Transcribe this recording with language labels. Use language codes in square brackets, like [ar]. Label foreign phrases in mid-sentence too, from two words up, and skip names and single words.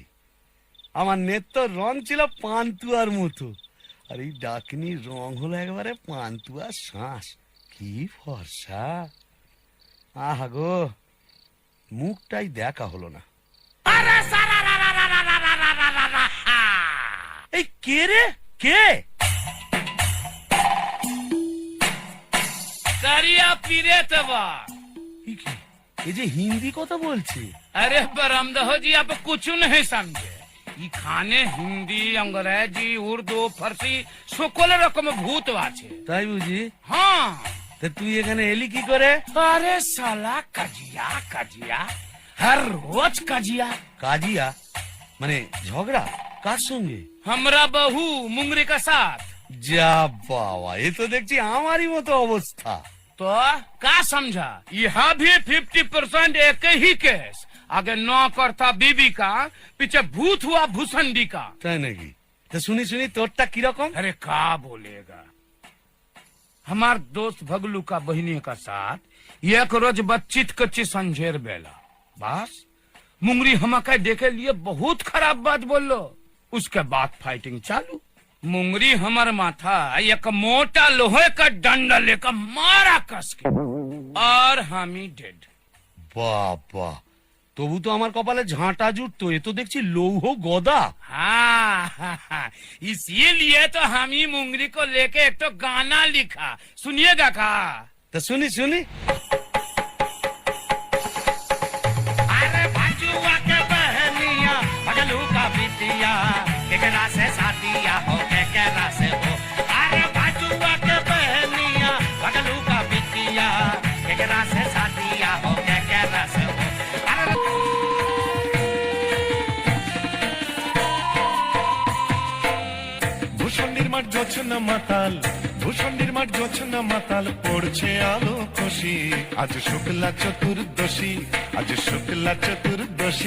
[bn] আমার নেত্য রং ছিল পান্তুয়ার মতো, আর এই ডাকিনীর রং হলো একবারে পান্তুয়ার শ্বাস। কি ফর্সা! আহা গো, মুখটাই দেখা হলো না। এই কে রে? কে? करिया पीरे तबा। এই যে হিন্দি কথা বলছে। [hi] अरे बरमदहो जी आप कुछ नहीं समझे। [bn] এই খানে হিন্দি ইংরেজি উর্দু ফারসি সকল রকম ভূত আছে। তাই বুঝি? হ্যাঁ, তা তুই এখানে এলি কি করে? [hi] अरे साला कजिया कजिया हर रोज कजिया। [bn] কাজিয়া মানে ঝগড়া? কার সঙ্গে? [hi] हमरा बहू मुंगरी का साथ। [bn] যা বাবা, এ তো দেখছি আমারই মতো অবস্থা। [hi] तो का समझा, यहाँ भी 50% एक ही केस। आगे नौकर था बीबी का, पीछे भूत हुआ भूसंडी का। [bn] তাই নাকি? তা শুনি শুনি তোরটা কিরকম? [hi] अरे का बोलेगा, हमार दोस्त भगलू का बहिनी का साथ एक रोज बच्चित कच्ची संझेर बेला, बस मुंगरी हमका देखे लिए बहुत खराब बात बोलो। उसके बाद फाइटिंग चालू। मुंगरी हमार माथा एक मोटा लोहे का डंडा लेकर मारा कस के, और हम ही डेड। [bn] বাবা, তবু তো আমার কপালে ঝাঁটা জুটতো, এ তো দেখছি লৌহ গদা। [hi] हाँ, इसीलिए तो हम ही मुंगरी को लेके एक तो गाना लिखा, सुनिएगा का? [bn] তা শুনি শুনি। [hi] अरे बाजुआ के बहनिया बगलू का बिटिया केकरा से साथिया हो केकरा से हो। अरे बाजुआ के बहनिया बगलू का बिटिया केकरा से साथिया हो केकरा से हो। अरे [bn] ভূষণ নির্মাণ জোছনা মাতাল, ভূষণ নির্মাণ জোছনা মাতাল, পড়ছে আলো খুশি। আজ শুক্লা চতুর্দশী, আজ শুক্লা চতুর্দশী।